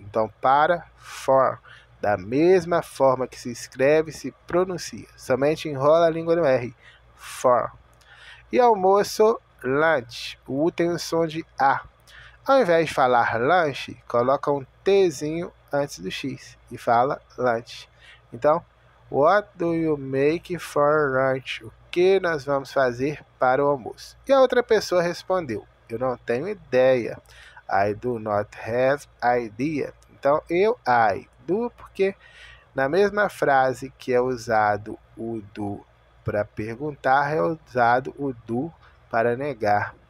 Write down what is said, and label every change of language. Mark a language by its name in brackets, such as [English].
[Portuguese] Então, para, for. Da mesma forma que se escreve, se pronuncia. Somente enrola a língua no R. For. E almoço, lunch. O U tem o som de A. Ao invés de falar lanche, coloca um Tzinho antes do X e fala lunch. [English] Então, what do you make for lunch? [Portuguese] O que nós vamos fazer para o almoço? E a outra pessoa respondeu, eu não tenho ideia. [English] I do not have idea. [Portuguese] Então, I do, porque na mesma frase que é usado o do para perguntar, é usado o do para negar.